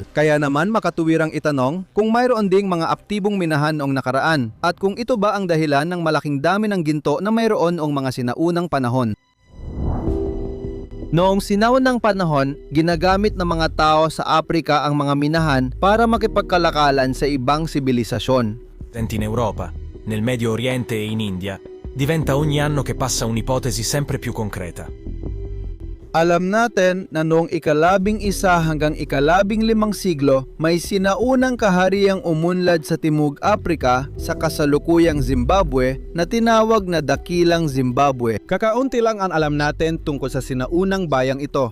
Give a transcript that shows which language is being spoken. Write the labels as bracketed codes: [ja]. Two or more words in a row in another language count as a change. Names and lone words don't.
[tl] Kaya naman makatuwirang itanong kung mayroon ding mga aktibong minahan noong nakaraan at kung ito ba ang dahilan ng malaking dami ng ginto na mayroon noong mga sinaunang panahon. Noong sinaunang panahon, ginagamit ng mga tao sa Afrika ang mga minahan para makipagkalakalan sa ibang sibilisasyon. [it] In Europa, nel Medio Oriente e in India, diventa ogni anno che passa un'ipotesi sempre più concreta. [tl] Alam natin na noong ika-11 hanggang ika-15 siglo, may sinaunang kahariang umunlad sa Timog Afrika sa kasalukuyang Zimbabwe na tinawag na Dakilang Zimbabwe. Kakaunti lang ang alam natin tungkol sa sinaunang bayang ito.